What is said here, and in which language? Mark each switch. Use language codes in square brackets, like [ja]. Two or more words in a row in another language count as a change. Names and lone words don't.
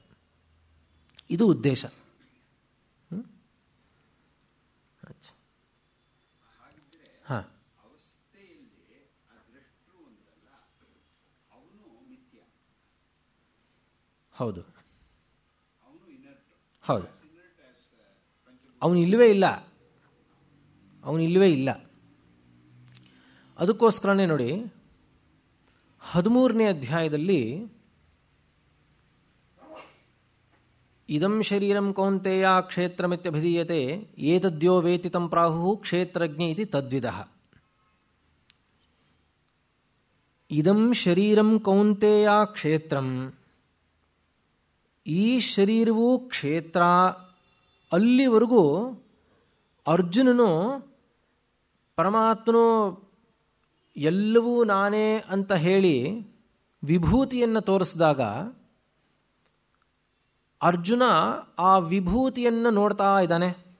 [kn] ಇದು ಉದ್ದೇಶ. ಹಾಂ, ಹೌದು ಹೌದು, ಅವನು ಇಲ್ಲವೇ ಇಲ್ಲ. ಅವನು ಇಲ್ಲವೇ ಇಲ್ಲ. ಅದಕ್ಕೋಸ್ಕರನೇ ನೋಡಿ 13ನೇ ಅಧ್ಯಾಯದಲ್ಲಿ [sa] ಇದಂ ಶರೀರಂ ಕೌಂತೆಯ ಕ್ಷೇತ್ರಮಿತ್ಯಭಿಧೀಯತೆ ಏತದ್ಯೋ ವೇತಿ ತಂ ಪ್ರಾಹುಃ ಕ್ಷೇತ್ರಜ್ಞ ಇತಿ ತದ್ವಿದಃ. ಇದಂ ಶರೀರಂ ಕೌಂತೆಯ ಕ್ಷೇತ್ರಂ, [kn] ಈ ಶರೀರವು ಕ್ಷೇತ್ರ. ಅಲ್ಲಿವರೆಗೂ ಅರ್ಜುನನು ಪರಮಾತ್ಮನು ಎಲ್ಲವೂ ನಾನೇ ಅಂತ ಹೇಳಿ ವಿಭೂತಿಯನ್ನು ತೋರಿಸಿದಾಗ ಅರ್ಜುನ ಆ ವಿಭೂತಿಯನ್ನು ನೋಡ್ತಾ ಇದ್ದಾನೆ.